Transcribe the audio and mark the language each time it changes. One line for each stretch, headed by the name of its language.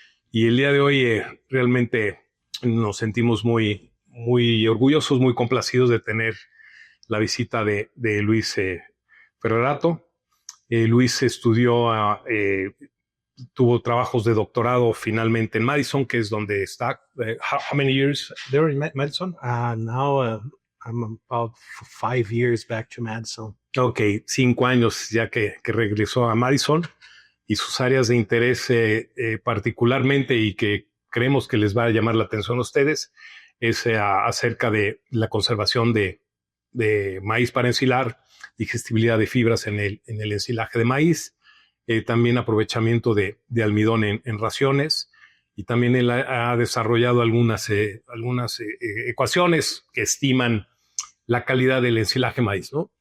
Spanish: Y el día de hoy realmente nos sentimos muy orgullosos, muy complacidos de tener la visita de Luis Ferrerato. Luis estudió, tuvo trabajos de doctorado finalmente en Madison, que es donde está.
English: How many years there in Madison? Now I'm about 5 years back to Madison.
Spanish: Ok, 5 años ya que regresó a Madison, y sus áreas de interés particularmente y que creemos que les va a llamar la atención a ustedes es acerca de la conservación de maíz para ensilar, digestibilidad de fibras en el ensilaje de maíz, también aprovechamiento de almidón en raciones, y también él ha desarrollado algunas ecuaciones que estiman la calidad del ensilaje maíz, ¿no?